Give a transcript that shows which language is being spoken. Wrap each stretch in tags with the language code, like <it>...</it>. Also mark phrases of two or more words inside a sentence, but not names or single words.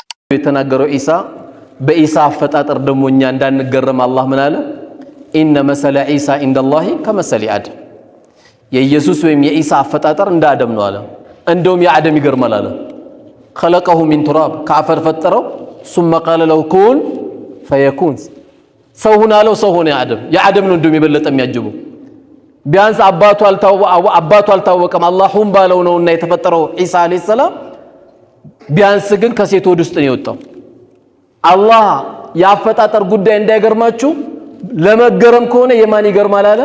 <am>የተናገረው ኢሳ በኢሳ አፈጣጠር ደግሞ እኛ እንዳንገረም አላህ ምን አለ?</am> <ar>إن مثل عيسى عند الله كمثل آدم።</ar> <am>የኢየሱስ ወይም የኢሳ አፈጣጠር እንደ አደም ነው አለ። እንደውም የአደም ይገርማል አለ።</am> <ar>خلقه من تراب</ar> <am>ከአፈር ፈጠረው</am> <ar>ثم قال له كن فيكون</ar> <am>ሰው ሁን አለው። ሰው ሆነ የአደም ነው እንደውም የበለጠ የሚያጅበው። ቢያንስ አባቱ አልታወቀም አላህ ሁን ባለው ነውና የተፈጠረው</am> <ar>عيسى عليه السلام።</ar> <am>ቢያንስ ግን ከሴት ወድ ውስጥ ነው የወጣው። አላህ ያፈጣጠር ጉዳይ እንዳይገርማችሁ ለመገረም ከሆነ የማን ይገርማል አለ?</am>